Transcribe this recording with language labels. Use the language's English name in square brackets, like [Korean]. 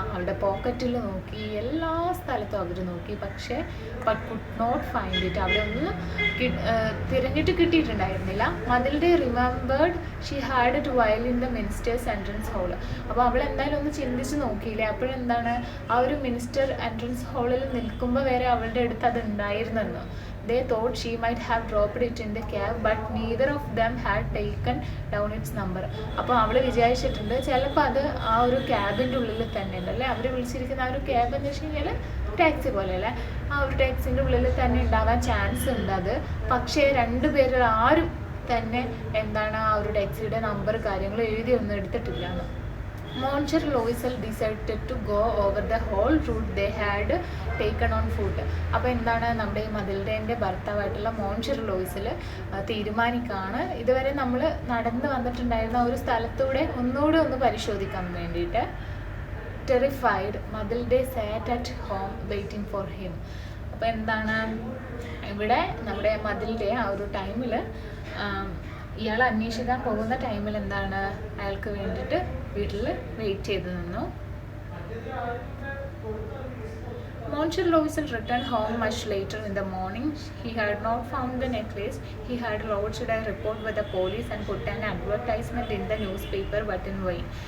[Malayalam] അവളുടെ പോക്കറ്റിൽ നോക്കി, എല്ലാ സ്ഥലത്തും അവർ നോക്കി, പക്ഷേ [English] But could not find it. [Malayalam] അവിടെ ഒന്നും തിരഞ്ഞിട്ട് കിട്ടിയിട്ടുണ്ടായിരുന്നില്ല. [English] Mathilde remembered she had it while in the ministers entrance hall. [Malayalam] അപ്പോൾ അവൾ എന്തായാലും ഒന്ന് ചിന്തിച്ച് നോക്കിയില്ലേ, അപ്പോഴെന്താണ് ആ ഒരു മിനിസ്റ്റർ എൻട്രൻസ് ഹാളിൽ നിൽക്കുമ്പോൾ വരെ അവളുടെ അടുത്ത് അത് ഉണ്ടായിരുന്നെന്ന്. [English] They thought she might have dropped it in the cab, but neither of them had taken down its number. [Malayalam] അപ്പോൾ അവൾ വിചാരിച്ചിട്ടുണ്ട് ചിലപ്പോൾ അത് ആ ഒരു ക്യാബിൻ്റെ ഉള്ളിൽ തന്നെ ഉണ്ടല്ലേ, അവർ വിളിച്ചിരിക്കുന്ന ആ ഒരു ക്യാബ് എന്ന് വെച്ച് കഴിഞ്ഞാൽ ടാക്സി പോലെയല്ലേ, ആ ഒരു ടാക്സിൻ്റെ ഉള്ളിൽ തന്നെ ഉണ്ടാവാൻ ചാൻസ് ഉണ്ട് അത്. പക്ഷേ രണ്ടുപേരിൽ ആരും തന്നെ എന്താണ് ആ ഒരു ടാക്സിയുടെ നമ്പർ കാര്യങ്ങൾ എഴുതിയൊന്നും എടുത്തിട്ടില്ല എന്ന്. [English] Monsieur Loisel decided to go over the whole route they had taken on foot. [Malayalam] അപ്പോൾ എന്താണ് നമ്മുടെ ഈ മതിൽഡേൻ്റെ ഭർത്താവായിട്ടുള്ള മോൺഷർ ലോയിസൽ തീരുമാനിക്കുകയാണ് ഇതുവരെ നമ്മൾ നടന്നു വന്നിട്ടുണ്ടായിരുന്ന ഒരു സ്ഥലത്തൂടെ ഒന്നുകൂടെ ഒന്ന് പരിശോധിക്കാൻ വേണ്ടിയിട്ട്. [English] Terrified Mathilde sat at home waiting for him. [Malayalam] അപ്പോൾ എന്താണ് ഇവിടെ നമ്മുടെ മതിൽഡെ ആ ഒരു ടൈമിൽ ഇയാൾ അന്വേഷിക്കാൻ പോകുന്ന ടൈമിൽ എന്താണ് അയാൾക്ക് വേണ്ടിയിട്ട് വീട്ടിൽ വെയിറ്റ് ചെയ്ത് നിന്നു. [English] Monsieur Loisel returned home much later in the morning. He had not found the necklace. He had lodged a report with the police and put an advertisement in the newspaper, but in vain.